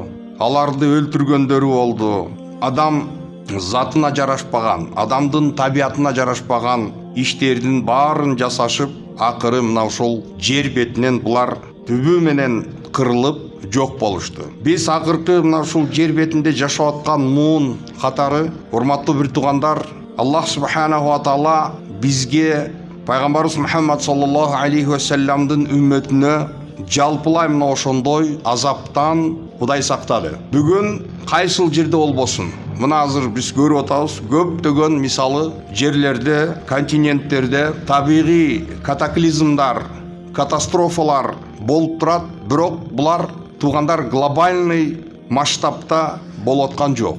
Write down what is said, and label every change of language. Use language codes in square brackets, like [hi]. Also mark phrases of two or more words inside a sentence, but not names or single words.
[ky] Аларды өлтүргөндөрү болду. Адам затына жарашпаган, адамдын табиятына жарашпаган иштердин баарын жасашып, акыры мына ушул жер бетинен булар түбү менен кырылып жок болушту. Биз акыркы мына ушул жер бетинде жашап аткан муун катары, урматтуу бир тугандар, [ar] الله سبحانه وتعالى [ky] бизге пайгамбарыбыз Мухаммад [ar] صلى الله عليه وسلمдын [ky] үммөтүнө жалпылай мына ошондой азаптан Кудай сактады. Бүгүн кайсыл жерде болбосун, мына азыр биз көрүп атабыз, көптөгөн мисалы жерлерде, континенттерде табигый катаклизмдар, катастрофалар болуп турат, бирок булар тугандар [ru] глобальный масштабта [ky] болуп аткан жок.